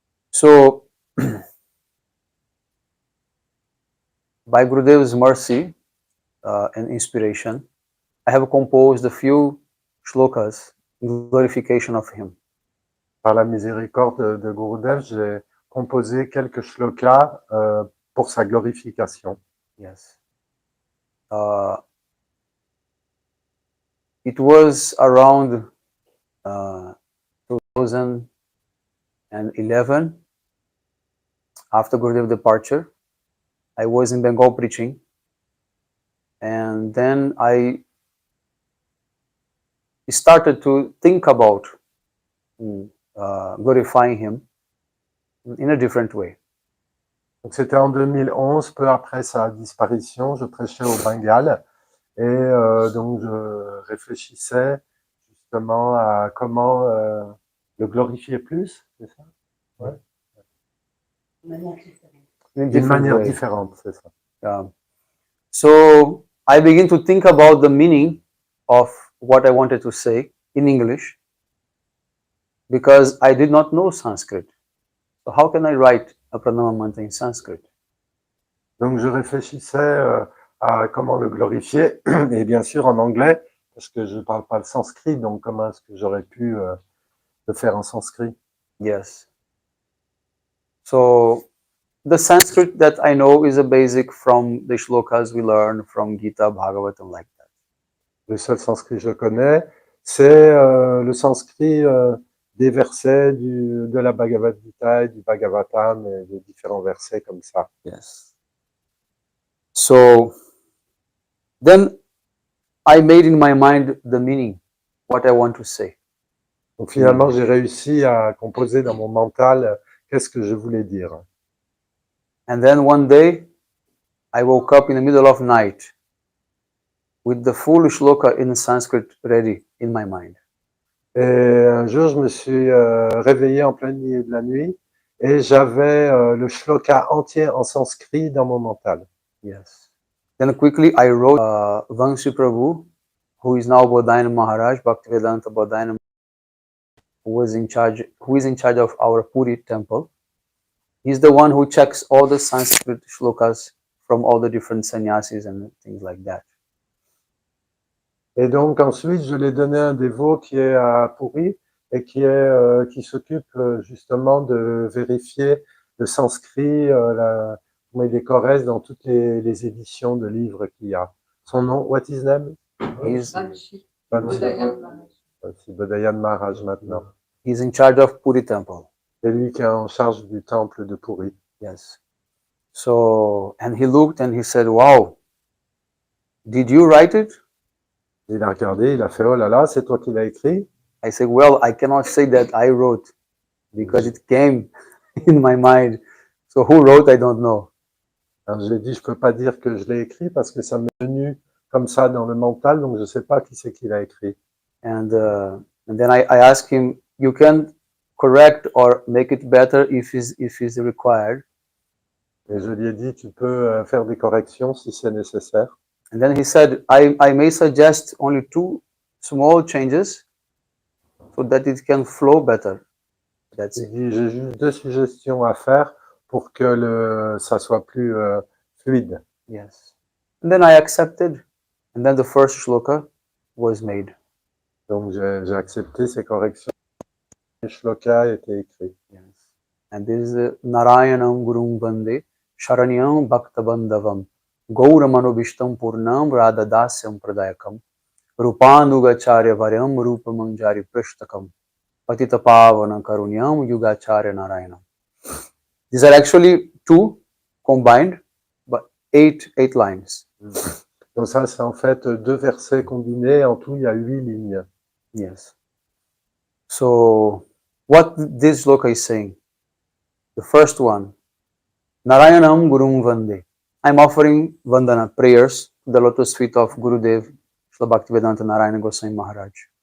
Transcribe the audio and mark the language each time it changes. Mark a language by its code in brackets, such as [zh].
[en] So, by Gurudev's mercy and inspiration, I have composed a few shlokas in glorification of him. [fr] Par la miséricorde de Gurudev, j'ai composé quelques shlokas pour sa glorification. [en] Yes. It was around 2011, after Gurudev's departure. I was in Bengal preaching, and then I started to think about glorifying him in a different way. [fr] C'était en 2011, peu après sa disparition, je prêchais au Bengale et donc je réfléchissais justement à comment le glorifier plus, c'est ça? Ouais. D'une manière différente, c'est ça. [en] So I begin to think about the meaning of what I wanted to say in English, because I did not know Sanskrit. So how can I write a pranama mantra in Sanskrit? [fr] Donc je réfléchissais à comment le glorifier, et bien sûr en anglais, parce que je ne parle pas le sanskrit, donc comment est-ce que j'aurais pu le faire en sanskrit? [en] Yes. So the Sanskrit that I know is a basic from the shlokas we learn from Gita, Bhagavatam, like that. [fr] Le seul sanskrit que je connais, c'est le sanskrit des versets de la Bhagavad Gita et du Bhagavatam, et des différents versets comme ça. [en] Yes. So Then I made in my mind the meaning, what I want to say. [fr] Donc finalement, j'ai réussi à composer dans mon mental qu'est-ce que je voulais dire. [en] And then one day, I woke up in the middle of night with the full shloka in Sanskrit ready in my mind. [fr] Et un jour, je me suis réveillé en plein milieu de la nuit et j'avais le shloka entier en sanskrit dans mon mental. [en] Yes. Then quickly I wrote Vamsi Prabhu, who is now Bodhayana Maharaj, Bhaktivedanta Bodhayana, who is in charge of our Puri temple. He's the one who checks all the Sanskrit shlokas from all the different sannyasis and things like that. [fr] Et donc ensuite, je l'ai donné à un dévot qui est à Puri et qui s'occupe justement de vérifier le sanskrit, comment il est correct dans toutes les éditions de livres qu'il y a. Son nom, [en] what is name? Banshee. [fr] C'est Bodhayana Maharaj maintenant. [en] He's in charge of Puri temple. [fr] C'est lui qui est en charge du temple de Puri. [en] Yes. So, and he looked and he said, wow, did you write it? [fr] Il a regardé, il a fait, oh là là, c'est toi qui l'as écrit? [en] I said, well, I cannot say that I wrote because it came in my mind. So who wrote, I don't know. [fr] Alors, je lui ai dit, je peux pas dire que je l'ai écrit parce que ça m'est venu comme ça dans le mental, donc je sais pas qui c'est qui l'a écrit. [en] And then I asked him, you can correct or make it better if is required. [fr] Et je lui ai dit, tu peux faire des corrections si c'est nécessaire. [en] And then he said, I may suggest only 2 small changes so that it can flow better. That's [fr] Il [en] it. [fr] dit, j'ai juste 2 suggestions à faire pour que ça soit plus fluide. [en] Yes. And then I accepted. And then the first shloka was made. [fr] Donc j'ai accepté ces corrections. Les shlokas étaient écrits. [en] Yes. And this is [sa] Narayanam Gurum Vande Sharanyam Bhaktabandavam Gauramanovistam Purnam Radadasyam Pradayakam Rupanugacharya Varyam Rupamanjari Prishtakam Patita Pavana Karunyam Yugacharya Narayanam. [en] These are actually 2 combined, but 8 lines. [fr] Donc ça, c'est en fait 2 versets combinés. En tout, il y a 8 lignes. [en] Yes. So, what this shloka is saying, the first one, Narayanam Gurum Vande. I'm offering Vandana prayers to the lotus feet of Gurudev, Srila Bhaktivedanta Narayana Goswami Maharaj.